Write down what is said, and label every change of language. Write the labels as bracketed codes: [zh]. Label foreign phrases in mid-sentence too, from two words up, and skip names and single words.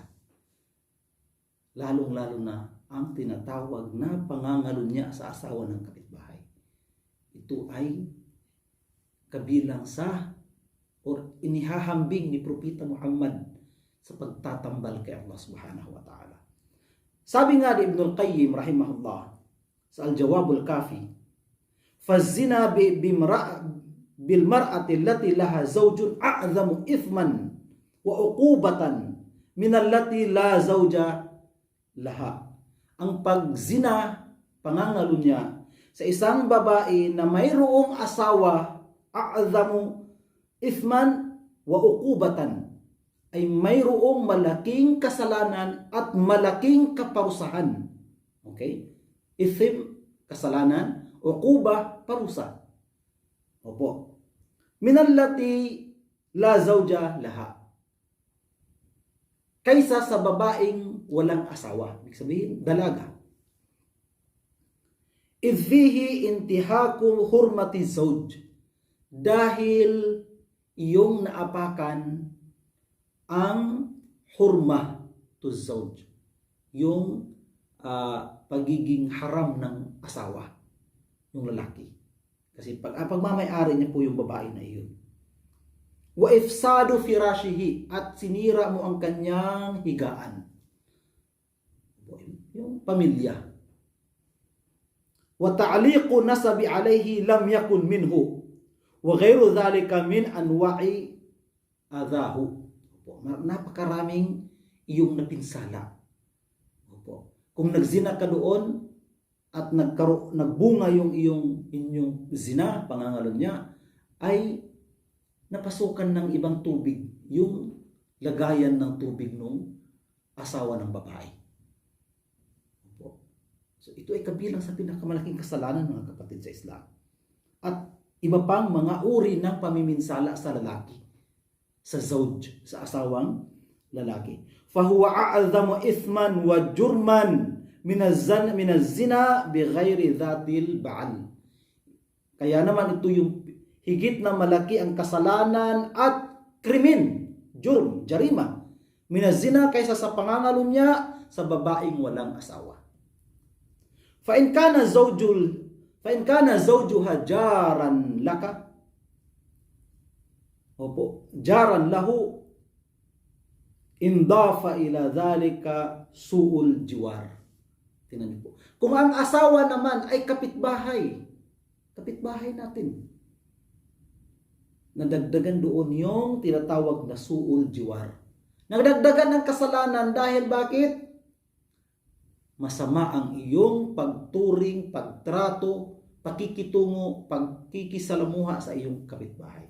[tl] Lalong-lalo na ang tinatawag na pangangalunya sa asawa ng kapitbahay. Ito ay kabilang sa o inihahambing ni Propeta Muhammad sa pagtatambal kay Allah [ar] سبحانه وتعالى. [tl] Sabi nga ni Ibnul Qayyim rahimahullah sa Al-Jawabul Kafi, [ar] فَالزِّنَا بِالْمَرْأَةِ الَّتِي لَهَا زَوْجٌ أَعْظَمُ إِثْمًا وَعُقُوبَةً مِنَ الَّتِي لَا زَوْجَ لَهَا. [tl] Ang pagzina, pangangalunya, sa isang babae na mayroong asawa, [ar] أعظم إثما وعقوبة, [tl] ay mayroong malaking kasalanan at malaking kaparusahan. Okay? Ithim, kasalanan, uquba, parusa. Opo. [ar] من التي لا زوج لها. [tl] Kaysa sa babaeng walang asawa. Ibig sabihin, dalaga. [ar] إذ فيه انتهاك حرمة زوج, [tl] dahil iyong naapakan ang [ar] حرمة الزوج, [tl] yung pagiging haram ng asawa, yung lalaki. Kasi pagmamayari niya po yung babae na iyon. [ar] وإفساد فراشه, [tl] at sinira mo ang kanyang higaan, yung pamilya. [ar] وتعليق نسب عليه لم يكن منه وغير ذلك من أنواع أذاه. [tl] Opo, napakaraming iyong napinsala. Opo. Kung nagzina ka doon at nagbunga yung inyong zina, pangangalunya, ay napasukan ng ibang tubig yung lagayan ng tubig nung asawa ng babae. Opo. So ito ay kabilang sa pinakamalaking kasalanan, mga kapatid sa Islam. At iba pang mga uri ng pamiminsala sa lalaki, sa zawj, sa asawang lalaki. [ar] فهو أعظم إثما وجرما من الزنا بغير ذات البعل. [tl] Kaya naman ito yung higit na malaki ang kasalanan at krimen, [ar] جرم جريمة من الزنا [tl] kaysa sa pangangalunya sa babaeng walang asawa. [ar] فإن كان زوجها جارا لك, opo, جارا له انضاف إلى ذلك سوء الجوار. [tl] Tingnan niyo po. Kung ang asawa naman ay kapitbahay natin, nadagdagan doon yung tinatawag na [ar] سوء الجوار. [tl] Nagdagdagan ng kasalanan dahil bakit? Masama ang iyong pagturing, pagtrato, pakikitungo, pagkikisalamuha sa iyong kapitbahay.